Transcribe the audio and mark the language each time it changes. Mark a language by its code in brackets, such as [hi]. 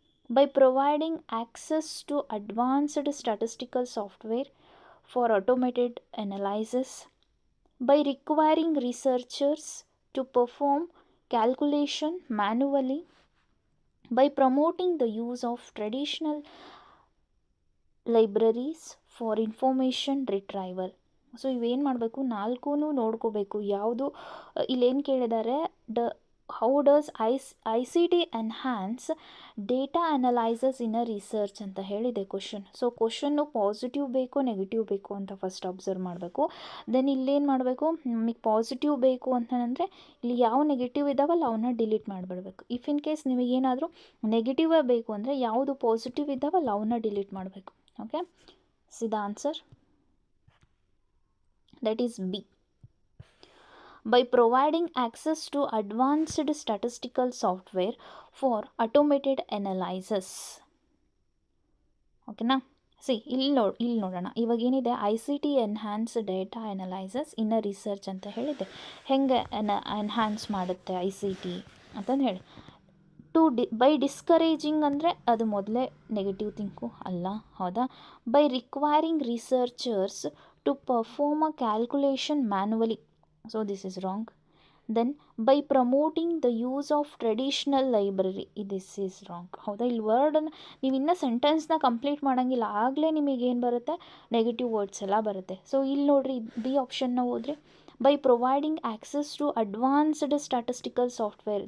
[en] by providing access to advanced statistical software for automated analysis, by requiring researchers to perform calculation manually, by promoting the use of traditional libraries for information retrieval. [kn] So ಇವೇನು ಮಾಡಬೇಕು, ನಾಲ್ಕೂ ನೋಡ್ಕೋಬೇಕು. ಯಾವುದು ಇಲ್ಲೇನು ಕೇಳಿದ್ದಾರೆ, [en] how does I C T enhance data analyses in a research [kn] ಅಂತ ಹೇಳಿದೆ question. So question positive ಬೇಕು ನೆಗೆಟಿವ್ ಬೇಕು ಅಂತ ಫಸ್ಟ್ ಅಬ್ಸರ್ವ್ ಮಾಡಬೇಕು. ದೆನ್ ಇಲ್ಲೇನು ಮಾಡಬೇಕು, ನಿಮಗೆ ಪಾಸಿಟಿವ್ ಬೇಕು ಅಂತಂದರೆ ಇಲ್ಲಿ ಯಾವ ನೆಗೆಟಿವ್ ಇದ್ದಾವಲ್ಲ ಅವನ್ನ ಡಿಲೀಟ್ ಮಾಡಿಬಿಡ್ಬೇಕು. ಇಫ್ ಇನ್ ಕೇಸ್ ನಿಮಗೇನಾದರೂ ನೆಗೆಟಿವೇ ಬೇಕು ಅಂದರೆ ಯಾವುದು ಪಾಸಿಟಿವ್ ಇದ್ದಾವಲ್ಲ ಅವನ್ನ ಡಿಲೀಟ್ ಮಾಡಬೇಕು. [en] Okay, see the answer, that is B. By providing access to advanced statistical software for automated analysis. [kn] ಓಕೆನಾ? ಇಲ್ಲಿ ನೋಡೋಣ. ಇವಾಗ ಏನಿದೆ, [en] I C T enhance data analyses in a research [kn] ಅಂತ ಹೇಳಿದೆ. ಹೆಂಗೆ ಎನ್ಹ್ಯಾನ್ಸ್ ಮಾಡುತ್ತೆ ಐ ಸಿ ಟಿ ಅಂತಂದು ಹೇಳಿ. ಬೈ ಡಿಸ್ಕರೇಜಿಂಗ್ ಅಂದರೆ ಅದು ಮೊದಲೇ ನೆಗೆಟಿವ್ ಥಿಂಕು ಅಲ್ಲ, ಹೌದಾ? [en] By requiring researchers to perform a calculation manually. So this is wrong. Then by promoting the use of traditional library. This is wrong. ಹೌದಾ? [kn] ಇಲ್ಲಿ ವರ್ಡನ್ನು ನೀವು ಇನ್ನೂ ಸೆಂಟೆನ್ಸ್ನ ಕಂಪ್ಲೀಟ್ ಮಾಡೋಂಗಿಲ್ಲ, ಆಗಲೇ ನಿಮಗೇನು ಬರುತ್ತೆ, ನೆಗೆಟಿವ್ ವರ್ಡ್ಸ್ ಎಲ್ಲ ಬರುತ್ತೆ. ಸೊ ಇಲ್ಲಿ ನೋಡಿರಿ, ಬಿ ಆಪ್ಷನ್ನ ಹೋದರೆ [en] by providing access to advanced statistical software.